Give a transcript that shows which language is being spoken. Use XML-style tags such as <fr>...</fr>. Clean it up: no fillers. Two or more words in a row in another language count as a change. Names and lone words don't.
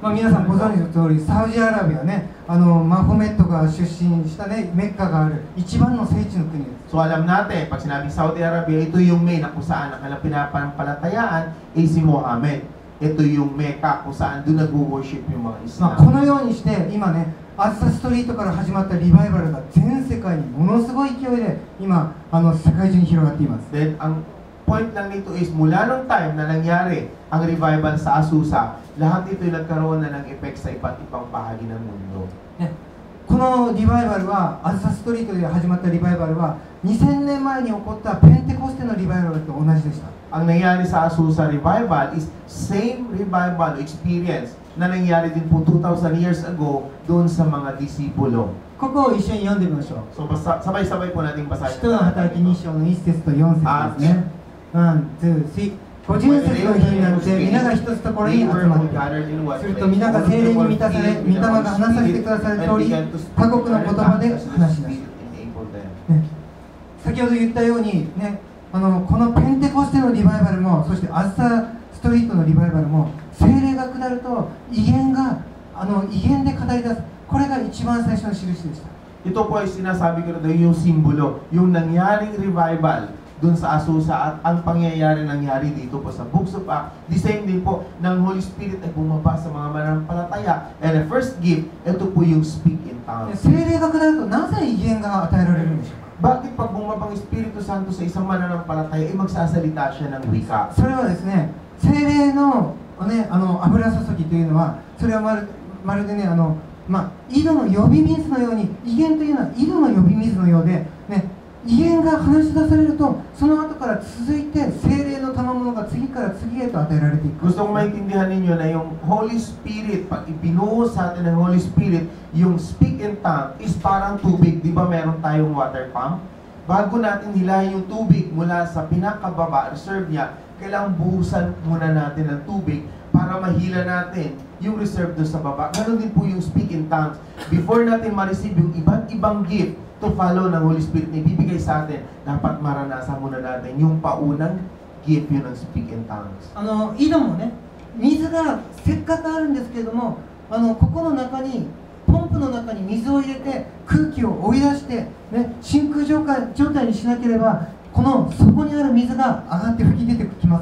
<ja>まあ、皆さんご存知の通り、サウジアラビアね、マホメットが出身したね、メッカがある一番の聖地の国です。</ja> <tl>So alam natin, pag sinabing Saudi Arabia, ito yung may na kung saan ang kanilang pinapanampalatayaan ay si Mohammed. Ito yung Mecca kung saan doon nag-worship yung mga</tl> <ja>まあ、こ</ja> <tl>Islam.</tl> <ja>のようにして今ね、アズサストリートから始まったリバイバルが全世界にものすごい勢いで今世界中に広がっています。</ja> <tl>Then ang point lang nito is mula nung time na nangyari ang revival sa Azusa, lahat ito ay nagkaroon na ng effect sa iba't ibang bahagi ng mundo.</tl> <ja>ね、このリバイバルはアズサストリートで始まったリバイバルは2000年前に起こったペンテコステのリバイバルと同じでした。</ja> <tl>Ang nangyari sa Azusa revival is</tl> <en>same revival experience</en> <tl>na nangyari din po 2,000</tl> <en>years ago</en> <tl>doon sa mga disipulo.</tl> <ja>ここを一緒に読んでみましょう。</ja> <tl>So sabay-sabay po nating basahin.</tl> <ja>使徒の働き2章の1節と4節ですね。1、2、3。50節の日になって皆が一つところに集まって、すると皆が聖霊に満たされ、御霊が話させてくださる通り、他国の言葉で話し出した。ね、先ほど言ったように、ね、このペンテコステのリバイバルも、そしてアズサストリートのリバイバルも、聖霊が下ると異言が異言で語り出す。これが一番最初の印でした。</ja> <tl>Ito po ay sinasabi ko na daw yung simbolo, yung nangyaring revival dun sa Azusa at ang pangyayari nangyari dito po sa Books of Acts.</tl> <en>The same</en> <tl>din po ng</tl> <en>Holy Spirit</en> <tl>ay bumaba sa mga mananampalataya.</tl> <en>And the first gift,</en> <tl>ito po yung</tl> <en>speak in tongues.</en> <ja>聖霊が下るとなぜ異言が与えられるんでしょうか。</ja> <tl>Bakit pag bumabang Espiritu Santo sa isang mananampalataya, ay magsasalita siya ng wika?</tl> <ja>それはですね、聖霊の、ね、油注ぎというのは、それはまるでね、井戸の呼び水のように、異言というのは井戸の呼び水のようで、ね、異言が話し出されると、その後から続いて聖霊の賜物が次から次へと与えられていく。</ja> <tl>Gusto kong maintindihan ninyo na yung</tl> <en>Holy Spirit,</en> <tl>pag ibinuhos sa atin ng</tl> <en>Holy Spirit,</en> <tl>yung</tl> <en>speak in tongue</en> <tl>is parang tubig. Di ba meron tayong</tl> <en>water pump?</en> <tl>Bago natin hilahin yung tubig mula sa pinakababa, reserve niya, kailangang buhusan muna natin ng tubig para mahila natin yung reserve doon sa baba. Ganon din po yung</tl> <en>speak in tongues.</en> <tl>Before natin ma-receive yung iba't ibang</tl> <en>gift to follow</en> <tl>ng</tl> <en>Holy Spirit</en> <tl>na ibibigay sa atin, dapat maranasan muna natin yung paunang gift yun ng</tl> <en>speak in tongues.</en> <ja>井戸もね、水がせっかくあるんですけれども、ここの中にポンプの中に水を入れて空気を追い出して、ね、真空状態にしなければ、この底にある水が上がって吹き出てきます。</ja>